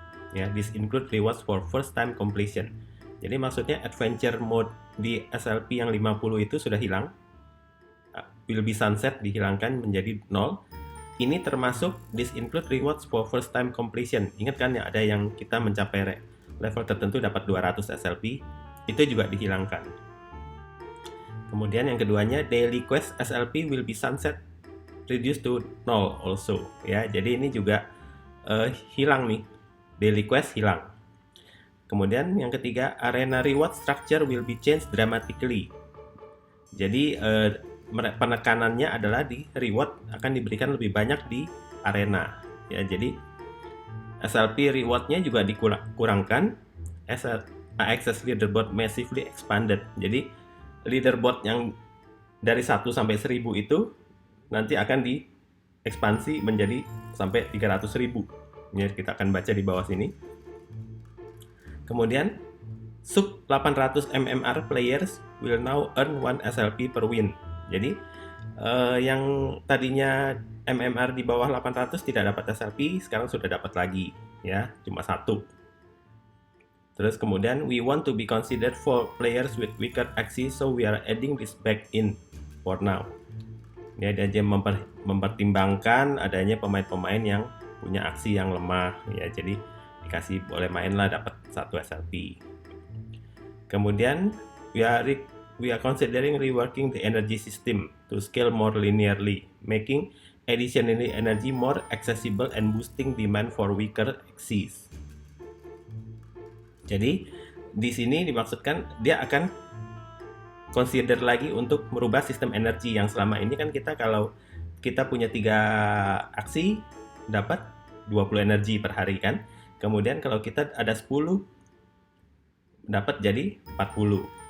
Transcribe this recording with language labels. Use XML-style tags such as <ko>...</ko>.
<id>Ya,</id> <en>this include rewards for first time completion.</en> <id>Jadi maksudnya Adventure Mode di SLP yang 50 itu sudah hilang.</id> <en>Will be sunset</en> <id>dihilangkan menjadi nol. Ini termasuk</id> <en>this include rewards for first time completion.</en> <id>Ingat kan ya, ada yang kita mencapai level tertentu dapat 200 SLP, itu juga dihilangkan.</id> <en>Kemudian yang keduanya, daily quest SLP will be sunset reduce to null also, ya.</en> <id>Jadi ini juga hilang nih, daily quest hilang. Kemudian yang ketiga,</id> <en>arena reward structure will be changed dramatically.</en> <id>Jadi penekanannya adalah di reward akan diberikan lebih banyak di arena, ya. Jadi SLP rewardnya juga dikurangkan.</id> <en>Access leaderboard massively expanded.</en> <id>Jadi leaderboard yang dari 1 sampai 1000 itu nanti akan diekspansi menjadi sampai 300.000. Ini kita akan baca di bawah sini. Kemudian</id> <en>sub 800 MMR players will now earn 1 SLP per win.</en> <id>Jadi yang tadinya MMR di bawah 800 tidak dapat SLP, sekarang sudah dapat lagi, ya, cuma satu. Terus kemudian</id> <en>we want to be considered for players with weaker axis, so we are adding this back in for now.</en> <id>Ya, dia mempertimbangkan adanya pemain-pemain yang punya aksi yang lemah, ya. Jadi dikasih boleh main lah, dapat 1 SLP. Kemudian</id> <en>we are considering reworking the energy system to scale more linearly, making additional energy more accessible and boosting demand for weaker axis.</en> <id>Jadi di sini dimaksudkan dia akan consider lagi untuk merubah sistem energi yang selama ini kan kita kalau kita punya 3 aksi dapat 20 energi per hari kan. Kemudian kalau kita ada 10 dapat jadi 40.</id>